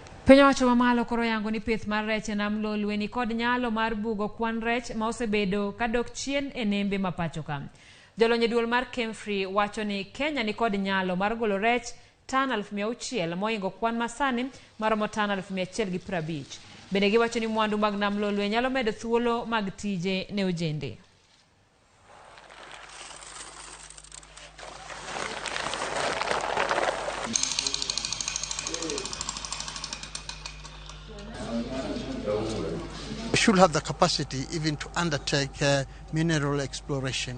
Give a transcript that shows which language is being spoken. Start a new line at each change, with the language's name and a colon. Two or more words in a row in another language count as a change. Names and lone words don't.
Luo (Kenya and Tanzania): Piny owacho mamalo koro yango ni pith mar rech e nam Lolwe ni kod nyalo mar bugo kwan rech ma osebedo kadok chien e nembe ma pacho ka. Jolony duol mar Kemfree wacho ni Kenya ni kod nyalo mar golo rech tan 600,000 moingo kwan masani maromo tan 150. Bende giwacho ni mwandu mag nam Lolwe nyalo medo thuolo mag tije ne ojende.
English: We should have the capacity even to undertake mineral exploration.